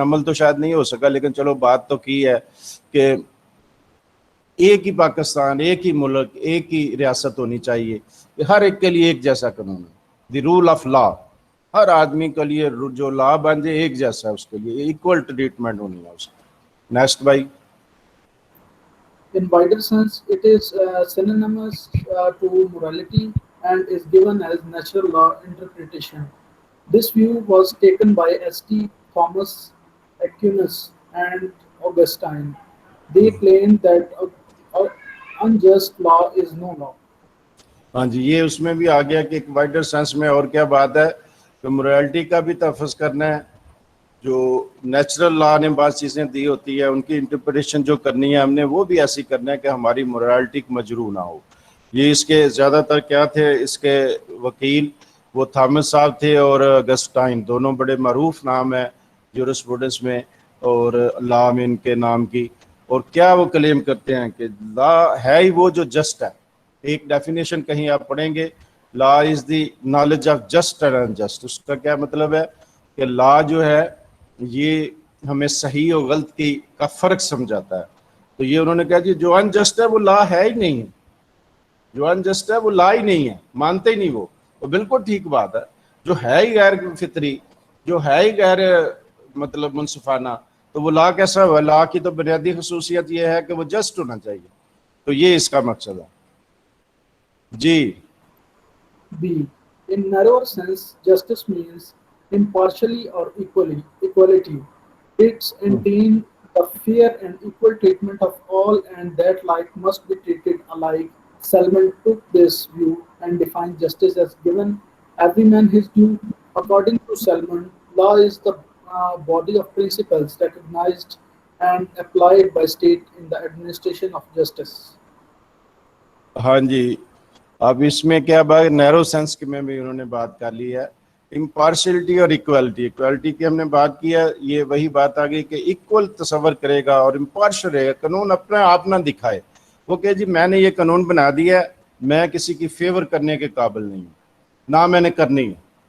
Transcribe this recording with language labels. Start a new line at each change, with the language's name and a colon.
Urdu: عمل تو شاید نہیں ہو سکا, لیکن چلو بات تو کی ہے کہ ایک ہی پاکستان, ایک ہی ملک, ایک ہی ریاست ہونی چاہیے, ہر ایک کے لیے ایک جیسا قانون ہے. دی رول آف لا, ہر آدمی کے لیے جو لا بن جائے ایک جیسا ہے, اس کے لیے ایکول ٹریٹمنٹ ہونی ہے اس کی. نیکسٹ بھائی.
English: In wider sense, it is synonymous to morality and is given as natural law interpretation. This view was taken by St. Thomas Aquinas and Augustine. They claimed that unjust law is no law.
Urdu: ہاں جی, یہ اس میں بھی آ گیا کہ ایک wider sense میں اور کیا بات ہے کہ morality کا بھی تحفظ کرنا ہے. جو نیچرل لا نے بعض چیزیں دی ہوتی ہے ان کی انٹرپریٹیشن جو کرنی ہے ہم نے وہ بھی ایسی کرنا ہے کہ ہماری morality مجروح نہ ہو. یہ اس کے زیادہ تر کیا تھے, اس کے وکیل وہ تھامس صاحب تھے اور اگسٹائن, دونوں بڑے معروف نام ہیں جورسپروڈنس میں اور لا میں ان کے نام کی. اور کیا وہ کلیم کرتے ہیں کہ لا ہے ہی وہ جو جسٹ ہے. ایک ڈیفینیشن کہیں آپ پڑھیں گے,
English: Law is the knowledge of just and unjust.
Urdu: اس کا کیا مطلب ہے کہ لا جو ہے یہ ہمیں صحیح اور غلط کا فرق سمجھاتا ہے. تو یہ انہوں نے کہا جی جو انجسٹ ہے وہ لا ہے ہی نہیں ہے, جو انجسٹ ہے وہ لا ہی نہیں ہے, مانتے ہی نہیں وہ بالکل ٹھیک بات ہے. جو ہے ہی غیر فطری, جو ہے ہی غیر مطلب منصفانہ, تو وہ لا کیسا ہوا؟ لا کی تو بنیادی خصوصیت یہ ہے کہ وہ جسٹ ہونا چاہیے. تو یہ اس کا مقصد ہے. جی.
English: B. In narrower sense, justice means impartially or equality. It entails the fair and equal treatment of all, and that like must be treated alike. Salman took this view and defined justice as giving every man his due. According to Salman, law is the body of principles recognized and applied by state in the administration of justice.
Urdu: ہاں جی, اب اس میں کیا بات, نیرو sense میں بھی انہوں نے بات کر لی ہے. امپارشلٹی اور ایکوالٹی, ایکوالٹی کی ہم نے بات کی ہے, یہ وہی بات آ گئی کہ ایکول تصور کرے گا اور امپارشل رہے گا, قانون اپنے آپ نہ دکھائے. وہ کہ جی میں نے یہ قانون بنا دیا ہے, میں کسی کی فیور کرنے کے قابل نہیں ہوں, نہ میں نے کرنی ہے.